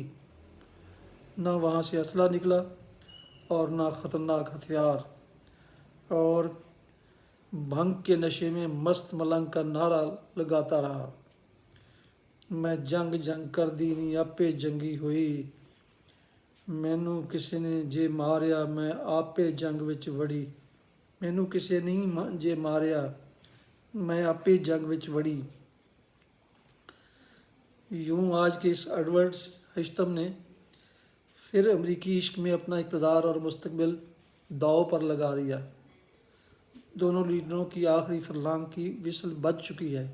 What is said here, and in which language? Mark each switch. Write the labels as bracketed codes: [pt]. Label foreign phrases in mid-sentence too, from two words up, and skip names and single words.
[ur] نہ وہاں سے اسلحہ نکلا اور نہ خطرناک ہتھیار، اور بھنگ کے نشے میں مست ملنگ کا نعرہ لگاتا رہا، [pa] میں جنگ کر دینی اپے جنگی ہوئی، مینوں کسی نے جے ماریا میں آپے جنگ وچ وڑی. مینوں کسی نہیں جے ماریا میں آپے جنگ وچ وڑی. [ur] یوں آج کے اس ایڈورڈ نے پھر امریکی عشق میں اپنا اقتدار اور مستقبل داؤ پر لگا دیا. دونوں لیڈروں کی آخری فرلانگ کی وسل بج چکی ہے.